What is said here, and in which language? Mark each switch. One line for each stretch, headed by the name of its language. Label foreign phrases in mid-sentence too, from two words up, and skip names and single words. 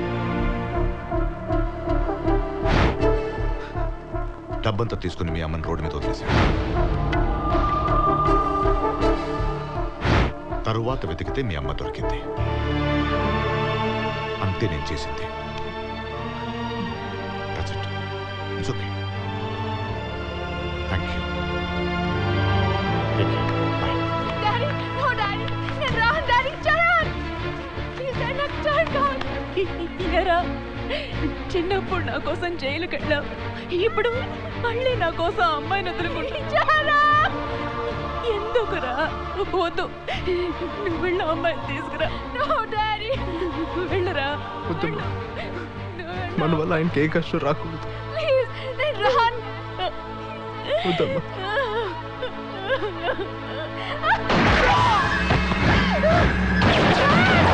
Telugu: డబ్బంతా తీసుకుని మీ అమ్మని రోడ్డు మీద వదిలేశాడు. తరువాత వెతికితే మీ అమ్మ దొరికింది. అంతే నేను చేసింది.
English: That's it. It's okay. Thank you. Take care. Bye. Daddy, no daddy.
Telugu: నేను రాను daddy. చరణ్,
English: please daddy, నాకు turn down.
Telugu: ఇనరా, చిన్నప్పుడు నా కోసం జైలుకి వెళ్ళావు, ఇప్పుడు మళ్ళీ నా కోసం అమ్మాయిని వదులుకుంటా. ఎందుకురా? వద్దు, నువ్వు వెళ్ళి అమ్మాయిని తీసుకురా.
English: No daddy.
Telugu: వెళ్ళరా. మన వల్ల ఆయనకి ఏ కష్టం రాకూడదు. Please, నేను రాను. వద్దమ్మా. Chరణ్!